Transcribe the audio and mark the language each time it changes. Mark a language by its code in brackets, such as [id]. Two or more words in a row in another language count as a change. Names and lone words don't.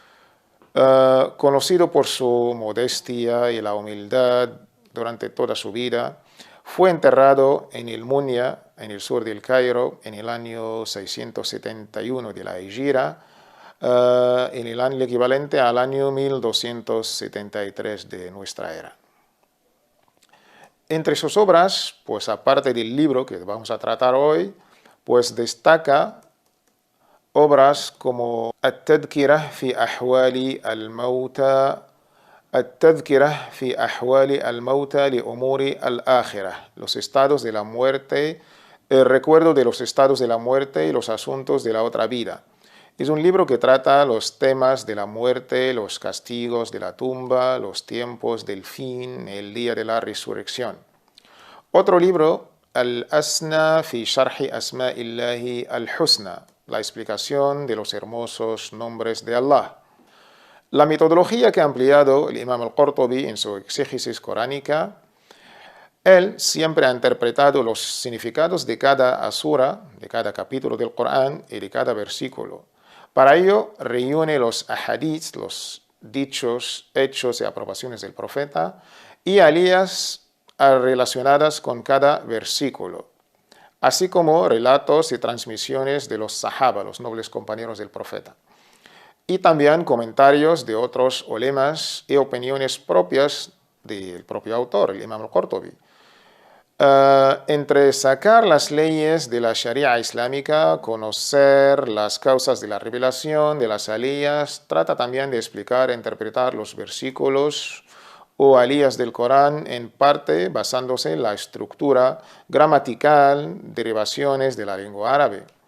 [es] Conocido por su modestia y la humildad durante toda su vida, fue enterrado en el Munya, en el sur del Cairo, en el año 671 de la Hijra, en el año equivalente al año 1273 de nuestra era. Entre sus obras, pues aparte del libro que vamos a tratar hoy, pues destaca obras como التذكرة في أحوال الموتى التذكرة في أحوال الموتى لأمور الآخرة, los estados de la muerte, el recuerdo de los estados de la muerte y los asuntos de la otra vida. Es un libro que trata los temas de la muerte, los castigos de la tumba, los tiempos del fin, el día de la resurrección. Otro libro, Al-Asna fi Sharhi Asma'illahi al-Husna, la explicación de los hermosos nombres de Allah. La metodología que ha empleado el Imam al-Qurtubi en su exégesis coránica, él siempre ha interpretado los significados de cada asura, de cada capítulo del Corán y de cada versículo. Para ello, reúne los ahadith, los dichos, hechos y aprobaciones del profeta y alías relacionadas con cada versículo, así como relatos y transmisiones de los sahaba, los nobles compañeros del profeta, y también comentarios de otros ulemas y opiniones propias del propio autor, el Imam al-Qurtubi. Entre sacar las leyes de la Sharia islámica, conocer las causas de la revelación, de las alías, trata también de explicar e interpretar los versículos o alías del Corán, en parte basándose en la estructura gramatical, derivaciones de la lengua árabe.